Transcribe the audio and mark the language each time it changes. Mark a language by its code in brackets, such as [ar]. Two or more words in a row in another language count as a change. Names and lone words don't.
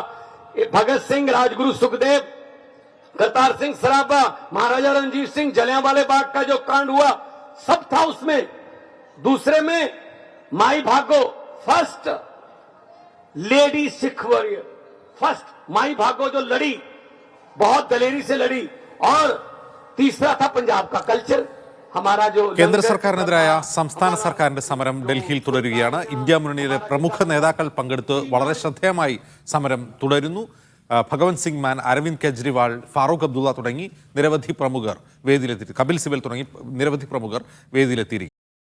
[hi] भगत सिंह, राजगुरु सुखदेव, करतार सिंह सराबा, महाराजा रणजीत सिंह, जलियांवाले बाग का जो कांड हुआ, सब था उसमें। दूसरे में माई भागो, [en] First Lady Sikh Warrior, [hi] फर्स्ट माई भागो जो लड़ी, बहुत दलेरी से लड़ी। और तीसरा था पंजाब का कल्चर, हमारा जो [ml] കേന്ദ്ര സർക്കാരിനെതിരായ സംസ്ഥാന സർക്കാരിന്റെ സമരം ഡൽഹിയിൽ തുടരുകയാണ്. ഇന്ത്യ മുന്നണിയിലെ പ്രമുഖ നേതാക്കൾ പങ്കെടുത്ത് വളരെ ശ്രദ്ധേയമായി സമരം തുടരുന്നു. ഭഗവന്ത് സിംഗ് മാൻ, അരവിന്ദ് കെജ്രിവാൾ, ഫാറൂഖ് അബ്ദുള്ള തുടങ്ങി നിരവധി പ്രമുഖർ വേദിയിലെത്തി, കപിൽ സിബൽ തുടങ്ങി നിരവധി പ്രമുഖർ വേദിയിലെത്തിയിരിക്കുന്നു.